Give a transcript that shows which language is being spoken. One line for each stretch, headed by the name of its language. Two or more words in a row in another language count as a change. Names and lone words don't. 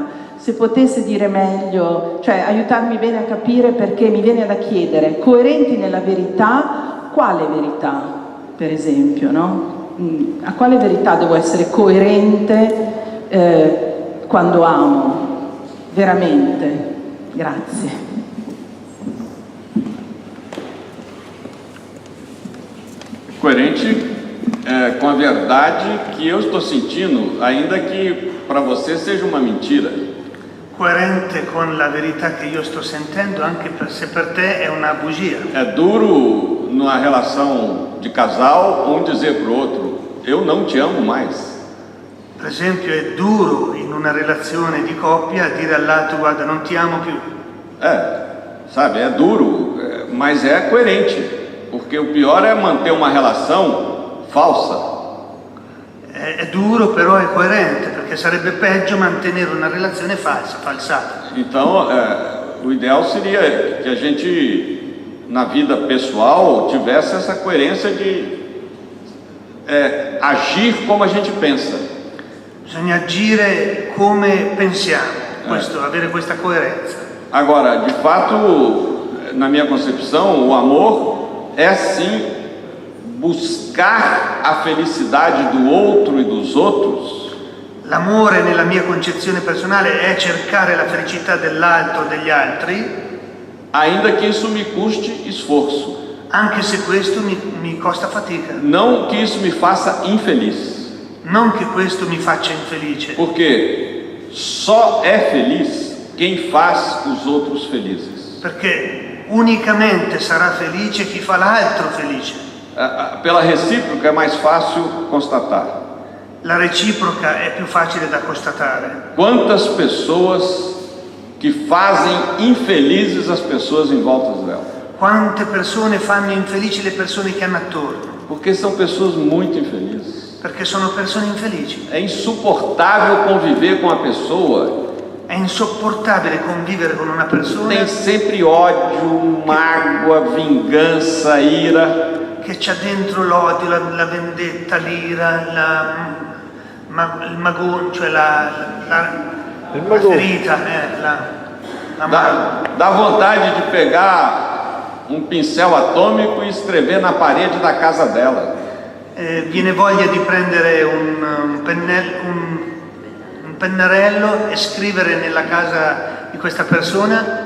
Italian: Se potesse dire meglio, cioè aiutarmi bene a capire, perché mi viene da chiedere, coerenti nella verità, quale verità, per esempio, no? A quale verità devo essere coerente quando amo? Veramente. Grazie.
Portuguese: Coerente com a verdade que eu estou sentindo, ainda que para você seja uma mentira.
Italian: Coerente con la verità che io sto sentendo, anche se per te è una bugia.
Portuguese: É duro numa relação de casal um dizer para o outro: eu não te amo mais.
Italian: Per esempio è duro in una relazione di coppia dire all'altro guarda non ti amo più.
Portuguese: Sabe, é duro, mas é coerente. Porque o pior é manter uma relação falsa.
Italian: È duro, però è coerente, perché sarebbe peggio mantenere una relazione falsata.
Portuguese: Então, o ideal seria que a gente, na vida pessoal, tivesse essa coerência de agir como a gente pensa.
Italian: Bisogna agire come pensiamo, avere questa coerenza.
Portuguese: Agora, de fato, na minha concepção, o amor é sim buscar a felicidade do outro e dos outros.
Italian: L'amore, nella mia concezione personale, è cercare la felicità dell'altro e degli altri,
Portuguese: ainda que isso me custe esforço.
Italian: Anche se questo mi costa fatica.
Portuguese: Não que isso me faça infeliz.
Italian: Non che questo mi faccia infelice.
Portuguese: Porque só é feliz quem faz os outros felizes.
Italian: Perché unicamente sarà felice chi fa l'altro felice.
Portuguese: Pela recíproca é mais fácil constatar.
Italian: La reciproca è più facile da constatare.
Portuguese: Quantas pessoas que fazem infelizes as pessoas em volta dela.
Italian: Quante persone fanno infelici le persone che hanno attorno?
Portuguese: Porque são pessoas muito infelizes.
Italian: Perché sono persone infelici.
Portuguese: É insuportável conviver com a pessoa.
Italian: È insopportabile convivere con una persona.
Portuguese: Tem sempre ódio, mágoa, vingança, ira.
Italian: Che c'ha dentro l'odio, la vendetta, l'ira, il magone, cioè la ferita,
Portuguese: dá vontade de pegar um pincel atômico e escrever na parede da casa dela.
Italian: Viene voglia di prendere un pennarello e scrivere nella casa di questa persona.